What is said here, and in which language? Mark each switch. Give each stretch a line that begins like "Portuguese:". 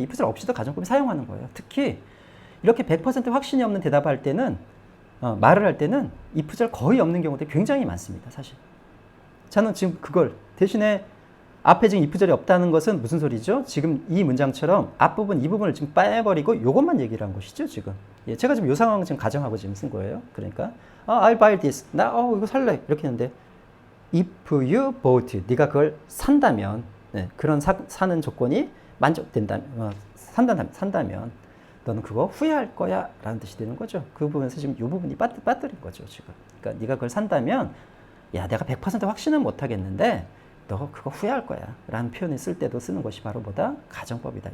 Korean: if절 없이도 가정법이 사용하는 거예요. 특히 이렇게 100% 확신이 없는 대답할 때는 말을 할 때는 if절 거의 없는 경우들이 굉장히 많습니다. 사실. 저는 지금 그걸 대신에 앞에 지금 if절이 없다는 것은 무슨 소리죠? 지금 이 문장처럼 앞부분 이 부분을 지금 빼버리고 이것만 얘기를 한 것이죠 지금. 예, 제가 지금 이 상황을 지금 가정하고 지금 쓴 거예요. 그러니까
English: I'll buy this.
Korean: 나 이거 살래. 이렇게 했는데
English: if you bought it.
Korean: 네가 그걸 산다면 네, 그런 사는 조건이 만족된다면 산다면 너는 그거 후회할 거야 라는 뜻이 되는 거죠. 그 부분에서 지금 이 부분이 빠뜨린 거죠 지금. 그러니까 네가 그걸 산다면 야 내가 100% 확신은 못하겠는데 너 그거 후회할 거야 라는 표현을 쓸 때도 쓰는 것이 바로 뭐다? 가정법이다.